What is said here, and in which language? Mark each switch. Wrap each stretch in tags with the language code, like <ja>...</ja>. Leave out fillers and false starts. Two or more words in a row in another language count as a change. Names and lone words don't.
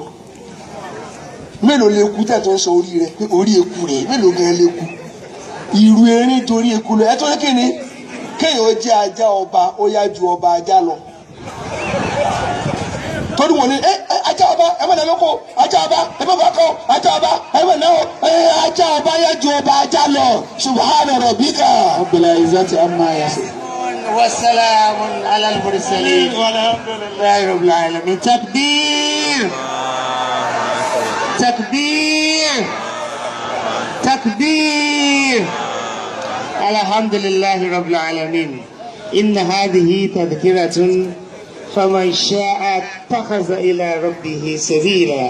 <yo>mélòó lè kú tẹ̀ tó ń sọ orí rẹ pé orí eku rẹ̀ mélòó gan lè kú ìrù erin torí eku lọ ẹ tó ní kíni kéèyàn ó jẹ́ ajá ọba ó yá ju ọba ajá lọ. torí wọn ni ajá ọba ẹ má lẹ́nu kó ajá ọba ẹ má bàa kó ajá ọba ẹ má lẹ́nu ajá ọba yá ju ọba ajá lọ</yo> <ar>سبحان ربك رب العزة عما يصفون وسلام على المرسلين والحمد لله رب العالمين تكبير تكبير تكبير الحمد لله رب العالمين إن هذه تذكرة فمن شاء اتخذ إلى ربه سبيلا.</ar>